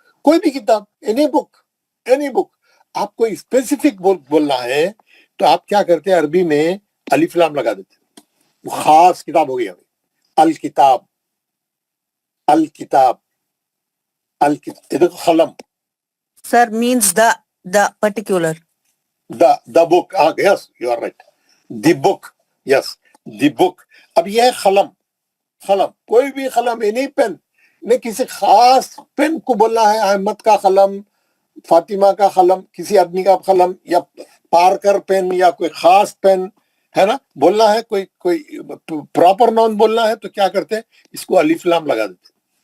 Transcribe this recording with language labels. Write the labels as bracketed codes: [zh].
[hi] कोई भी किताब, एनी बुक, एनी बुक। आपको स्पेसिफिक बोलना है तो आप क्या करते हैं, अरबी में अलिफ लाम लगा देते, वो खास किताब हो गई हमें, अल किताब, अल किताब, अल किताब। ये देखो कलम, [en] Sir means the particular the book, yes, you are right, the book, yes, the book। [hi] अब यह है कलम, कलम, कोई भी कलम, एनी पेन, ने किसी खास पेन को बोलना है, अहमद का कलम, फातिमा का कलम, किसी आदमी का कलम, या पार्कर पेन, या कोई खास पेन है ना, बोलना है, कोई प्रॉपर नाउन बोलना है, तो क्या करते हैं, इसको अलिफ लाम लगा देते।